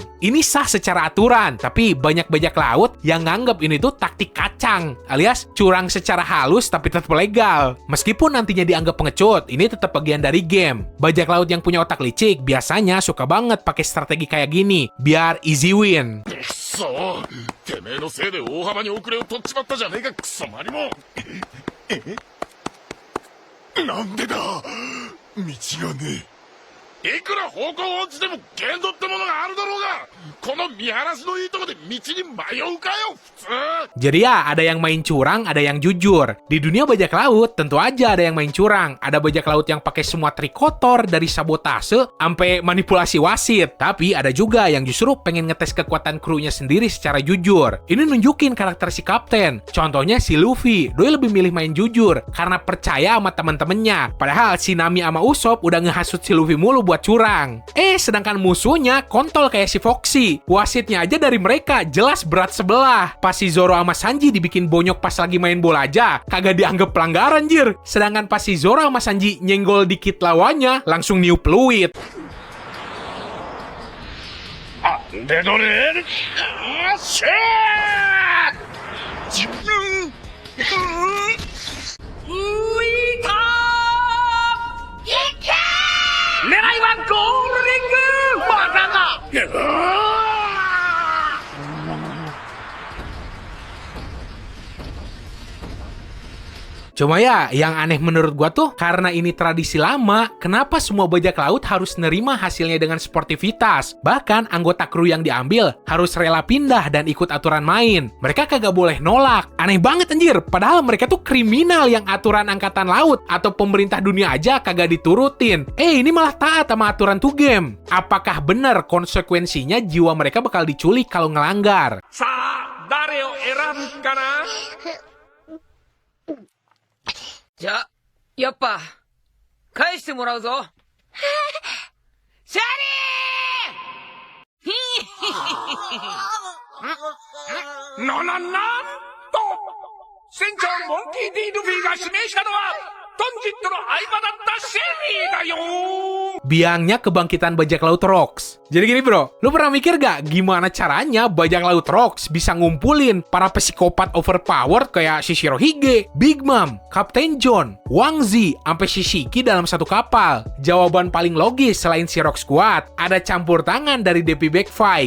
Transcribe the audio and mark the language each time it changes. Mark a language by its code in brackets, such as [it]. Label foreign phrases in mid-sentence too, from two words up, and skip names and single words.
[id] Ini sah secara aturan, tapi banyak bajak laut yang nganggap ini tuh taktik kacang. Alias, curang secara halus tapi tetap legal. Meskipun nantinya dianggap pengecut, ini tetap bagian dari game. Bajak laut yang punya otak licik biasanya suka banget pakai strategi kayak gini, biar [en] easy win. [ja] くそてめえのせいで大幅に遅れを取っちまったじゃねえかクソマリモなんでだ道がねえいくら方向音痴でも限度ってものがあるだろうがこの見晴らしのいいとこで道に迷うかよ普通 [id] Jadi ya, ada yang main curang, ada yang jujur. Di dunia bajak laut, tentu aja ada yang main curang. Ada bajak laut yang pakai semua trik kotor dari sabotase sampai manipulasi wasit. Tapi ada juga yang justru pengen ngetes kekuatan krunya sendiri secara jujur. Ini nunjukin karakter si kapten. Contohnya si Luffy, doi lebih milih main jujur karena percaya sama temen-temennya. Padahal si Nami sama Usopp udah ngehasut si Luffy mulu buat curang. Sedangkan musuhnya kontol kayak si Foxy. Wasitnya aja dari mereka jelas berat sebelah. Pas si Zoro sama Sanji dibikin bonyok pas lagi main bola aja, kagak dianggap pelanggaran jir. Sedangkan pas si Zoro sama Sanji nyenggol dikit lawannya, langsung niup peluit. でどれシェー自分 [ja] 浮いたー。いけー。狙いはゴールリング。バカが。 [id] Cuma ya, yang aneh menurut gua tuh, karena ini tradisi lama, kenapa semua bajak laut harus nerima hasilnya dengan sportivitas? Bahkan anggota kru yang diambil harus rela pindah dan ikut aturan main. Mereka kagak boleh nolak. Aneh banget anjir, padahal mereka tuh kriminal yang aturan angkatan laut atau pemerintah dunia aja kagak diturutin. Ini malah taat sama aturan tuh game. Apakah benar konsekuensinya jiwa mereka bakal diculik kalau ngelanggar? [ja] さあ誰を選ぶかなじゃあ、やっぱ、返してもらうぞ。シャリーなんと船長モンキー D ルフィが指名したのはトンジットの相場だったシェリーだよ [id] Biangnya kebangkitan bajak laut Rocks. Jadi gini bro, lu pernah mikir gak gimana caranya bajak laut Rocks bisa ngumpulin para psikopat overpowered kayak si Shirohige, Big Mom, Kapten John, Wang Zi, sampai si Shiki dalam satu kapal? Jawaban paling logis selain si Rocks kuat, ada campur tangan dari Devi Backfight.